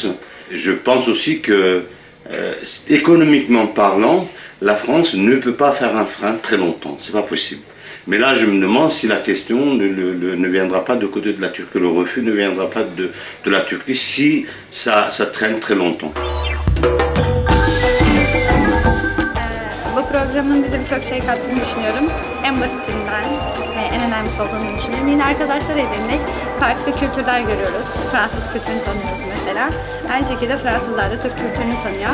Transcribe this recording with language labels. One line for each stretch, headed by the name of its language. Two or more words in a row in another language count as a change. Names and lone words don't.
French: Je pense aussi que économiquement parlant, la France ne peut pas faire un frein très longtemps, c'est pas possible. Mais là je me demande si la question ne viendra pas de côté de la Turquie, le refus ne viendra pas de la Turquie si ça traîne très longtemps.
Turkish: Programın bize birçok şey kattığını düşünüyorum. En basitinden ve en önemlisi olduğunu düşünüyorum. Yine arkadaşlar edindik. Farklı kültürler görüyoruz. Fransız kültürünü tanıyoruz mesela. Aynı şekilde Fransızlar da Türk kültürünü tanıyor.